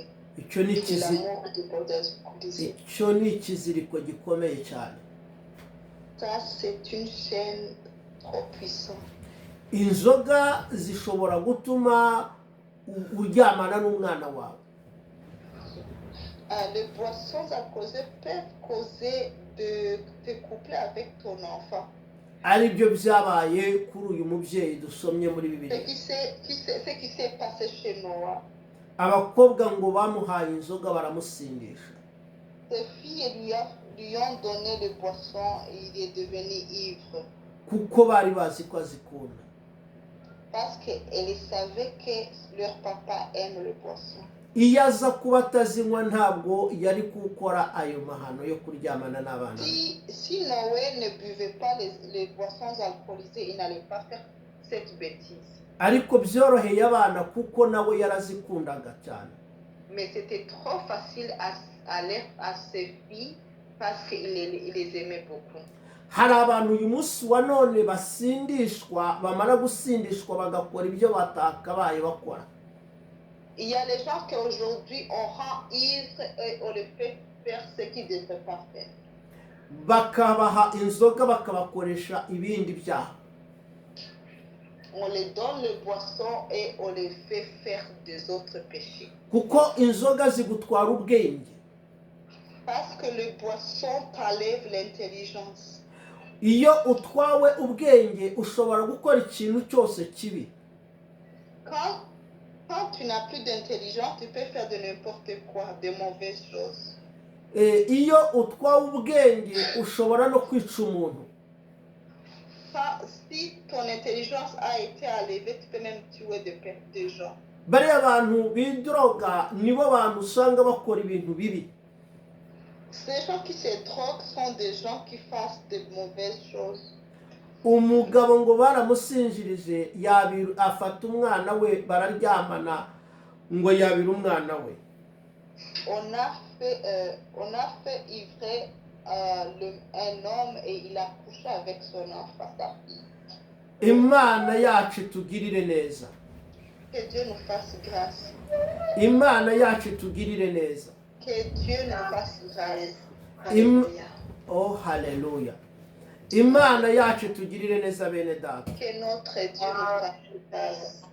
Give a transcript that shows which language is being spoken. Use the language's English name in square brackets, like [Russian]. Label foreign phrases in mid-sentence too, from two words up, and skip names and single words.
[Kinyarwanda] Icyo ni [French] De l'amour des boissons alcoolisées. [Kinyarwanda] icyo ni ikiziriko gikomeye cyane. [French] Ça, c'est une chaîne trop puissante. [Kinyarwanda] Inzoga zishobora gutuma uryamana n'umwana wawe. [French] Les boissons alcoolisées peuvent causer de te coupler avec ton enfant. [Kinyarwanda] Ari byo byabaye kuri uyu mubyeyi dusomye muri [French] Ce [Kinyarwanda] Bibiliya. [French] qui s'est passé chez Noah. [Kinyarwanda] Abakobwa ngo bamuhaye inzoga baramusindisha. [French] Ses filles lui ont donné les boissons et il est devenu ivre. [Kinyarwanda] Kuko bari bazi ko azikunda. [French] Parce qu'elles savaient que leur papa aime les boissons. [Kinyarwanda] Iyo aza kuba atazinywa ntabwo yari gukora ayo mahano yo kuryamana n'abana. [French] Si Noé ne buvait pas les boissons alcoolisées, il n'allait pas faire cette bêtise. [Kinyarwanda] Ariko byoroheye abana kuko nawe yarazikundaga cyane. [French] Mais c'était trop facile à ses filles parce qu'il les aimait beaucoup. [Kinyarwanda] Hari abantu uyu munsi wa none basindishwa, bamara gusindishwa bagakora ibyo batakabaye bakora. [French] Il y a les gens qui aujourd'hui on rend ivre et on les fait faire ce qu'ils ne devraient pas faire. [Kinyarwanda] Bakabaha inzoga bakabakoresha ibindi byaha. [French] On les donne le boisson et on les fait faire des autres péchés. [Kinyarwanda] Kuko inzoga zigutwara ubwenge. [French] Parce que le boisson t'enlève l'intelligence. [Kinyarwanda] Iyo utwawe ubwenge ushobora gukora ikintu cyose kibi. [French] Quand tu n'as plus d'intelligence, tu peux faire de n'importe quoi, de mauvaises choses. [Kinyarwanda] Iyo utwawe ubwenge ushobora no kwica umuntu. [French] Si ton intelligence a été enlevée, tu peux même tuer des gens. [Kinyarwanda] Bariya bantu bidroga nibo bantu usanga bakora ibintu bibi. [French] Ces gens qui se droguent sont des gens qui fassent de mauvaises choses. [Kinyarwanda] Umugabo ngo baramusinjirije afata umwana we bararyamana ngo yabira umwana we. [French] On a fait ivrer un homme et il a couché avec son enfant, sa fille. [Kinyarwanda] Imana yacu tugirire neza. [French] Que Dieu nous fasse grâce. [Kinyarwanda] Imana yacu tugirire neza. [French] Que Dieu nous fasse grâce. [Kinyarwanda] Oh haleluya. Imana yacu tugirire neza bene data. [French] Que notre Dieu nous fasse grâce.